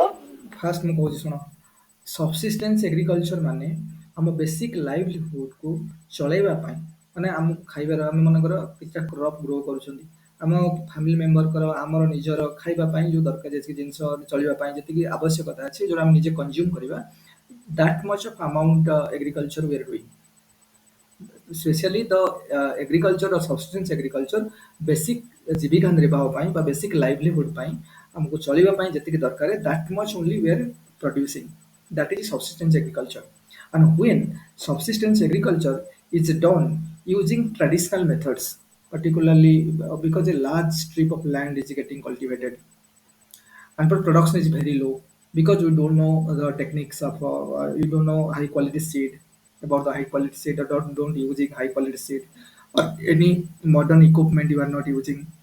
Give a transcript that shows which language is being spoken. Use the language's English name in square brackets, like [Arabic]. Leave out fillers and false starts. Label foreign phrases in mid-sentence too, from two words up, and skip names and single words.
[Odia] ଫାଷ୍ଟ ମୁଁ କହୁଛି ଶୁଣ [English] subsistence agriculture [Odia] ମାନେ ଆମ [English] basic livelihood [Odia] ଚଳେଇବା ପାଇଁ ମାନେ ଆମକୁ ଖାଇବାର ଆମେ ମନେକର କିଛିଟା [English] crop grow [Odia] କରୁଛନ୍ତି ଆମ [English] family member [Odia] ଆମର ନିଜର ଖାଇବା ପାଇଁ ଯେଉଁ ଦରକାର ଯେତିକି ଜିନିଷ ଚଳିବା ପାଇଁ ଯେତିକି ଆବଶ୍ୟକତା ଅଛି ଯେଉଁଟା ଆମେ ନିଜେ କନଜ୍ୟୁମ୍ କରିବା [English] that much of amount agriculture we are doing especially the agriculture or subsistence agriculture basic [Odia] ଜୀବିକା ନିର୍ବାହ ପାଇଁ ବା [English] basic livelihood [Odia] ପାଇଁ ଆମକୁ ଚଳିବା ପାଇଁ ଯେତିକି ଦରକାର [English] that much only we are producing that is subsistence agriculture and when subsistence agriculture is done using traditional methods particularly because a large strip of land is getting cultivated and production is very low because we don't know the techniques of you don't know high quality seed about the high quality seed or don't using high quality seed or any modern equipment you are not using